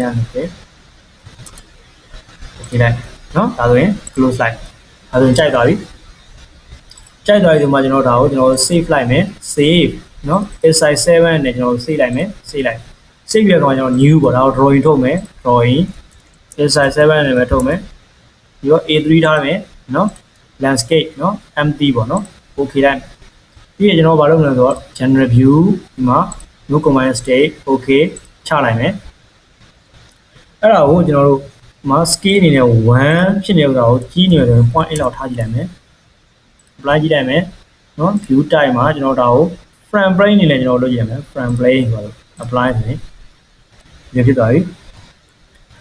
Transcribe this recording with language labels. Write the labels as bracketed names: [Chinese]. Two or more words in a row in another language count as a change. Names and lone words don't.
[Burmese] okay လိုက်နော်ဒါဆိုရင် close လိုက်ဒါဆိုရင်ကြိုက်သွားပြီဒီမှာကျွန်တော်ဒါကိုကျွန်တော် save လိုက်မယ် save နော် 𝐴𝐶7 နဲ့ကျွန်တော် save လိုက်မယ် save ပြီးတော့ကျွန်တော် new ပေါ့ဒါကို drawing ထုတ်မယ် drawing 𝐴𝐶7 နဲ့ပဲထုတ်မယ်ပြီးတော့ A3 ထားမယ်နော် landscape နော် empty ပေါ့နော် okay လိုက်ပြီးရင်ကျွန်တော်ဘာလုပ်မလဲဆိုတော့ [English] general view [Burmese] ဒီမှာ [English] no combine state okay [Burmese] ချလိုက်မယ်အဲ့ဒါကိုကျွန်တော်တို့ဒီမှာ scale အနေနဲ့1ဖြစ်နေတာကိုကြီးနေတယ် 0.8 လောက်ထားကြည့်လိုက်မယ် apply ကြည့်လိုက်မယ်နော် [English] view type [Burmese] မှာကျွန်တော်ဒါကို [English] frame plane [Burmese] အနေနဲ့ကျွန်တော်လုပ်ကြည့်ရမယ် [English] frame plane [Burmese] ဆိုတော့ apply ဆိုရင်ဒီဖြစ်သွားပြီအဲ့